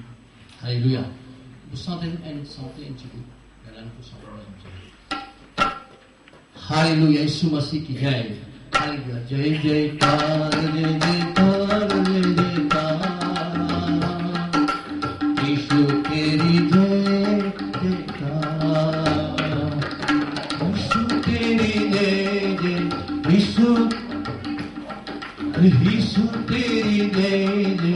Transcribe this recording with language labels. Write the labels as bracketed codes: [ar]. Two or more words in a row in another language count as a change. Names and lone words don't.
[fr] Alléluia. Vous sentez un petit peu. Et là, nous pouvons sentir un petit peu. Alléluia. Jésus Masih qui gagne. Alléluia. [hi] जय जय कार, जय जय कार, जय जय कार. येशु तेरी जय जय कार. येशु तेरी जय जय. येशु तेरी जय जय.